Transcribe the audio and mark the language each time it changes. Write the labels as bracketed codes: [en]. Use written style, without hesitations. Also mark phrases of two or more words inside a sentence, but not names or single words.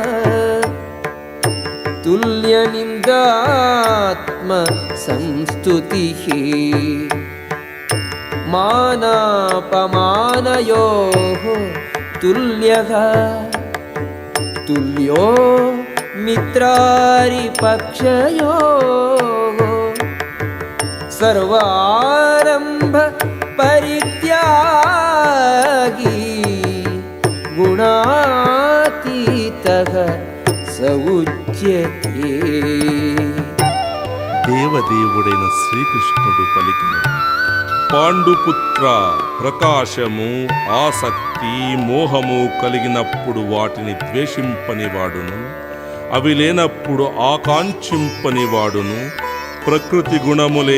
[sa] तुल्यनिन्दात्मसंस्तुतिः मानापमानयोः तुल्यः तुल्यो मित्रारिपक्षयोः सर्वारम्भ परित्यागी गुणातीतः स उच्यते. [te] దేవదేవుడైన శ్రీకృష్ణుడు పలికిన పాండుపుత్ర, ప్రకాశము, ఆసక్తి, మోహము కలిగినప్పుడు వాటిని ద్వేషింపనివాడును, అవి లేనప్పుడు ఆకాంక్షింపనివాడును, ప్రకృతి గుణములే